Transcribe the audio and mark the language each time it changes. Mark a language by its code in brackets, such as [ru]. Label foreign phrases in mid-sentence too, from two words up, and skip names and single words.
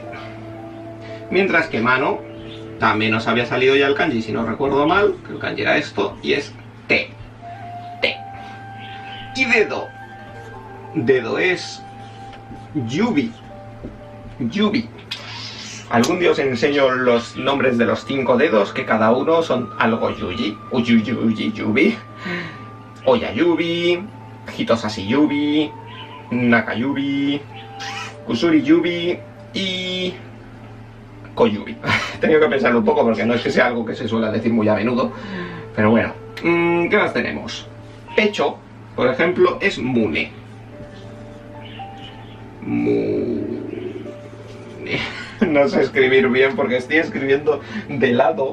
[es] Mientras que mano, también nos había salido ya el kanji, si no recuerdo mal, que el kanji era esto, y es te. Te. Y dedo. Dedo es yubi. Yubi. Algún día os enseño los nombres de los 5 dedos, que cada uno son algo yuji. [ja] Uyuyuyi yubi. Oyayubi. 人差し指. 中指. 薬指. [es] Y Koyubi. He tenido que pensarlo un poco porque no es que sea algo que se suele decir muy a menudo. Pero bueno. ¿Qué más tenemos? Pecho, por ejemplo, es mune. No sé escribir bien porque estoy escribiendo de lado.